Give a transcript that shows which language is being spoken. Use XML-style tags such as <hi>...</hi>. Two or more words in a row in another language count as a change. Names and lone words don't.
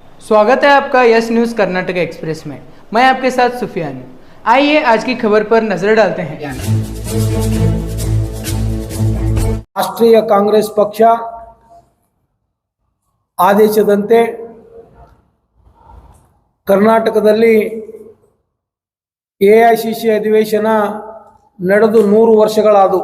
<hi>स्वागत है आपका यस न्यूज़ कर्नाटक एक्सप्रेस में। मैं आपके साथ सुफियान हूं। आइए आज की खबर पर नजर डालते हैं।</hi> <kn>ರಾಷ್ಟ್ರೀಯ ಕಾಂಗ್ರೆಸ್ ಪಕ್ಷ ಆದೇಶದಂತೆ ಕರ್ನಾಟಕದಲ್ಲಿ ಎಐಸಿಸಿ ಅಧಿವೇಶನ ನಡೆದು 100 ವರ್ಷಗಳಾದವು.</kn>